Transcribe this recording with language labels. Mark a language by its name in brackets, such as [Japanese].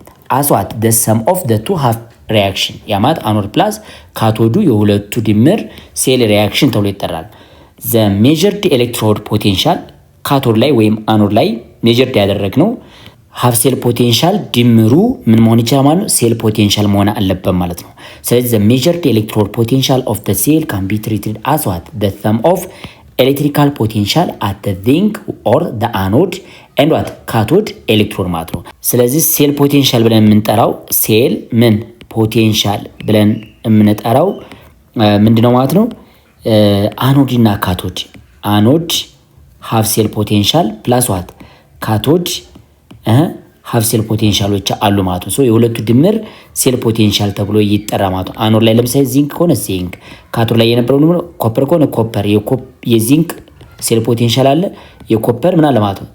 [English] አስ ዋት ዘ ሰም ኦፍ ዘ ቱ ሃፍ ሪያክሽን [Amharic] ያ ማለት አኖድ ፕላስ ካቶዱ የሁለቱ ድምር ሴል ሪያክሽን ተብሎ ይጠራል። ዘ ሜዠርድ ኤሌክትሮድ ፖቴንሻል ካቶድ ላይ ወይም አኖድ ላይ ሜዠርድ ያደረግነው ሃፍ ሴል ፖቴንሻል ድምሩ ምን መሆን ይችላል ማለት ነው? ሴል ፖቴንሻል መሆን አለበት ማለት ነው። ስለዚህ [English] the measured electrode potential of the cell can be treated as what the sum of electrical potential at the zinc or the anode and what cathode electrode [Amharic] ማለት ነው። ስለዚህ ሴል ፖቴንሻል ብለን የምንጠራው ሴል ምን ፖቴንሻል ብለን የምንጠራው ምንድነው ማለት ነው? አኖድ እና ካቶድ አኖድ ሃፍ ሴል ፖቴንሻል ፕላስ ዋት ካቶድ ሃፍ ሴል ፖቴንሻሎች አሉ ማለት ነው። ሶ የሁለቱ ድምር ሴል ፖቴንሻል ተብሎ ይጠራ ማለት ነው። አኖድ ላይ ለምሳሌ ዚንክ ከሆነ ዚንክ፣ ካቶድ ላይ የነበረው ደግሞ ኮፐር ከሆነ ኮፐር። የዚንክ ሴል ፖቴንሻል አለ፣ የኮፐር ምን አለ ማለት ነው?